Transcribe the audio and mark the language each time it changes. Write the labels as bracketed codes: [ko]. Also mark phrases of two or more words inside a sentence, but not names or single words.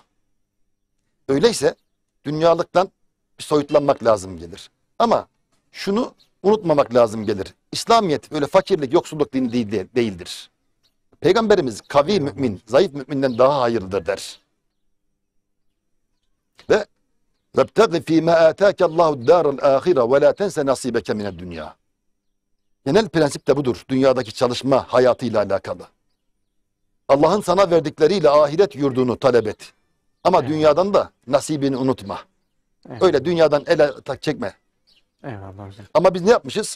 [tr] Öyleyse dünyalıktan bir soyutlanmak lazım gelir. Ama şunu unutmamak lazım gelir. İslamiyet öyle fakirlik, yoksulluk dini değildir. Peygamberimiz kavi mümin, zayıf müminden daha hayırlıdır der. [ar] Ve وَابْتَغِ ف۪ي مَا آتَاكَ اللّٰهُ الدَّارَ الْآخِرَ وَلَا تَنْسَ نَصِيبَكَ مِنَ الدُّنْيَا. [tr] Genel prensip de budur. Dünyadaki çalışma hayatıyla alakalı. Allah'ın sana verdikleriyle ahiret yurdunu talep et. Ama dünyadan da nasibini unutma. Evet. Öyle dünyadan ele çekme. Eyvallah hocam. Ama biz ne yapmışız?